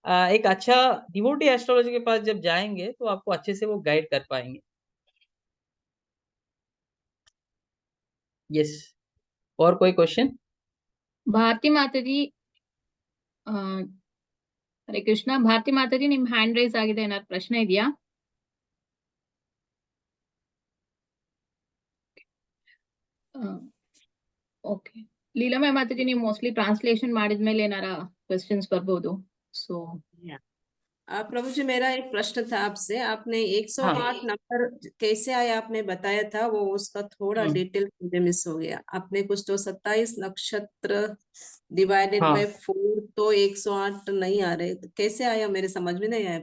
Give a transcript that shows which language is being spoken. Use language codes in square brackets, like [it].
[hi] एक अच्छा devotee astrology के पास जब जाएंगे तो आपको अच्छे से वो गाइड कर पाएंगे। यस, और कोई क्वेश्चन? भारती माता जी, ಹರೇ ಕೃಷ್ಣ. [kn] ಭಾರತಿ ಮಾತಾಜಿ, ನಿಮ್ ಹ್ಯಾಂಡ್ ರೈಸ್ ಆಗಿದೆ, ಏನಾದ್ರು ಪ್ರಶ್ನೆ ಇದೆಯಾ? ಓಕೆ. ಲೀಲಾ ಮ್ಯಾಮ್ ಅದಕ್ಕೆ ಮೋಸ್ಟ್ಲಿ ಟ್ರಾನ್ಸ್ಲೇಷನ್ ಮಾಡಿದ್ಮೇಲೆ ಏನಾರ ಕ್ವೆಶ್ಚನ್ಸ್ ಬರ್ಬೋದು. ಸೊ [hi] प्रभु जी, मेरा एक प्रश्न था आपसे। आपने 108 हाँ नंबर कैसे आया आपने बताया था, वो उसका थोड़ा डिटेल मुझे मिस हो गया। आपने कुछ तो 27 नक्षत्र डिवाइडेड हाँ बाय 4, तो 108 नहीं आ रहे, तो कैसे आया मेरे समझ में नहीं आया।